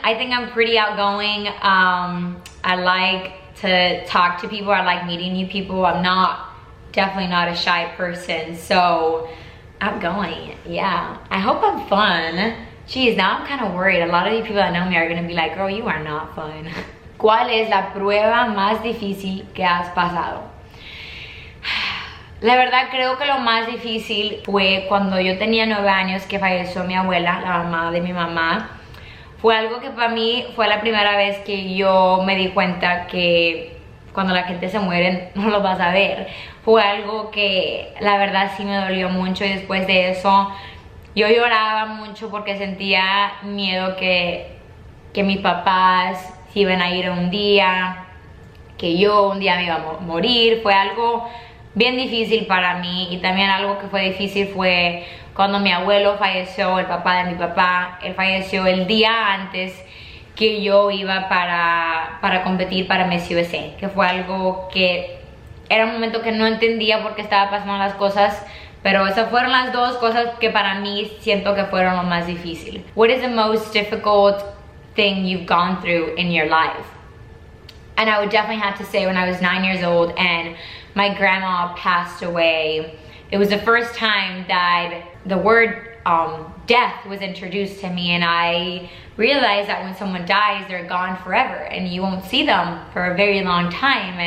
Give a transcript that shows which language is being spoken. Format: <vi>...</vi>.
<en>I think I'm pretty outgoing. I like to talk to people. I like meeting new people. I'm definitely not a shy person. So outgoing, yeah. I hope I'm fun. Geez, now I'm kind of worried. A lot of you people that know me are gonna be like, girl, you are not fun.</en> <es>¿Cuál es la prueba más difícil que has pasado? La verdad creo que lo más difícil fue cuando yo tenía 9 años, que falleció mi abuela, la mamá de mi mamá. Fue algo que para mí fue la primera vez que yo me di cuenta que cuando la gente se muere no lo vas a ver. Fue algo que la verdad sí me dolió mucho, y después de eso yo lloraba mucho porque sentía miedo que mis papás se iban a ir un día, que yo un día me iba a morir. Fue algo bien difícil para mí, y también algo que fue difícil fue cuando mi abuelo falleció, el papá de mi papá. Él falleció el día antes que yo iba para competir para Miss USA, que fue algo que era un momento que no entendía por qué estaba pasando las cosas, pero esas fueron las 2 cosas que para mí siento que fueron lo más difícil.</es> <en>What is the most difficult thing you've gone through in your life? And I would definitely have to say when I was 9 years old and my grandma passed away, it was the first time that the word death was introduced to me, and I realized that when someone dies, they're gone forever and you won't see them for a very long time.</en>